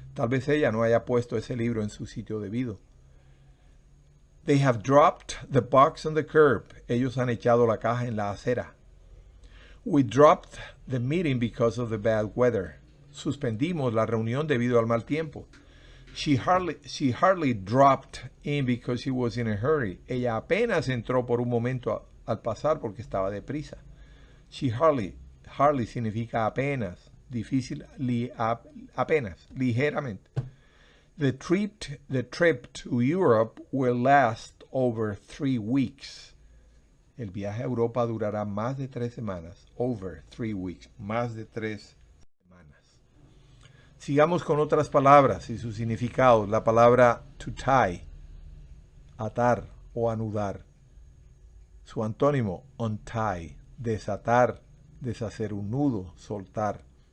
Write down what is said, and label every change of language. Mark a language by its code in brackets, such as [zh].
[es] Tal vez ella no haya puesto ese libro en su sitio debido. [en] They have dropped the box on the curb. [es] Ellos han echado la caja en la acera. [en] We dropped the meeting because of the bad weather. [es] Suspendimos la reunión debido al mal tiempo. [en] She hardly dropped in because she was in a hurry. [es] Ella apenas entró por un momento al pasar porque estaba deprisa. She hardly significa apenas, difícil, apenas, ligeramente. [en] The trip to Europe will last over 3 weeks. [es] El viaje a Europa durará más de 3 semanas. [en] Over 3 weeks. [es] Más de 3 semanas. Sigamos con otras palabras y sus significados. La palabra to tie, atar o anudar. Su antónimo, untie, desatar, deshacer un nudo, soltar.